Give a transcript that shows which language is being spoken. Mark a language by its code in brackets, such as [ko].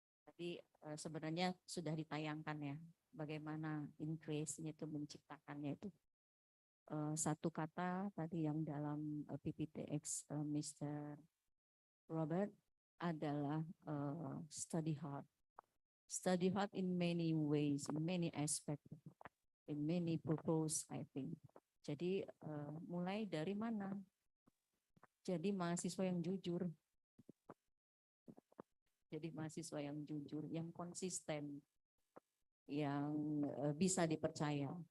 [id] Tadi sebenarnya sudah ditayangkan ya, bagaimana increase-nya itu menciptakannya itu. Satu kata tadi yang dalam PPTX Mr. Robert adalah study hard. [en] Study hard in many ways, in many aspects, in many purpose, I think. [id] Jadi mulai dari mana? Jadi mahasiswa yang jujur. Jadi mahasiswa yang jujur, yang konsisten, yang bisa dipercaya.